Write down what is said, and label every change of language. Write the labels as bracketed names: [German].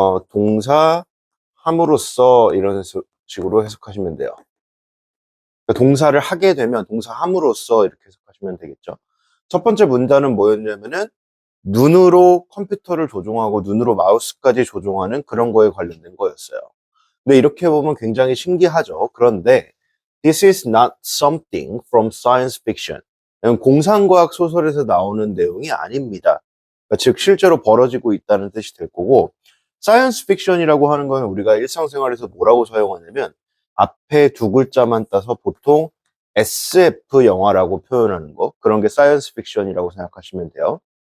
[Korean] 동사 함으로써 이런 식으로 해석하시면 돼요. 그러니까 동사를 하게 되면 동사 함으로써 이렇게 해석하시면 되겠죠. 첫 번째 문단은 뭐였냐면은 눈으로 컴퓨터를 조종하고 눈으로 마우스까지 조종하는 그런 거에 관련된 거였어요. 근데 이렇게 보면 굉장히 신기하죠. 그런데 [English] this is not something from science fiction. [Korean] 이건 공상과학 소설에서 나오는 내용이 아닙니다. 그러니까 즉 실제로 벌어지고 있다는 뜻이 될 거고 사이언스 픽션이라고 하는 건 우리가 일상생활에서 뭐라고 사용하냐면 앞에 두 글자만 따서 보통 SF 영화라고 표현하는 거 그런 게 사이언스 픽션이라고 생각하시면 돼요.